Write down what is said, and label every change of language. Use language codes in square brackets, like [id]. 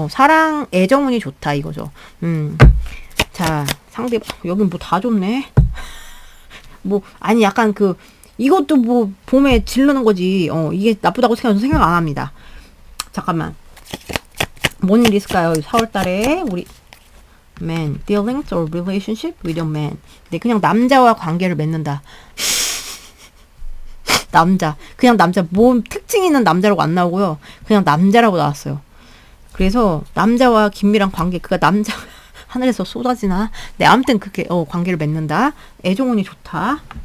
[ko] 사랑 애정운이 좋다 이거죠. 자 상대 여긴 뭐 다 좋네. 뭐 아니 약간 이것도 뭐 봄에 질르는 거지. 이게 나쁘다고 생각 안 합니다. 잠깐만 뭔 일 있을까요? 4월 달에 우리 [en] man, dealings or relationship with a man. [ko] 네, 그냥 남자와 관계를 맺는다. 그냥 남자, 뭐 특징 있는 남자라고 안 나오고요. 그냥 남자라고 나왔어요. 그래서 남자와 긴밀한 관계, 남자 하늘에서 쏟아지나? 네, 아무튼 그렇게 관계를 맺는다. 애정운이 좋다.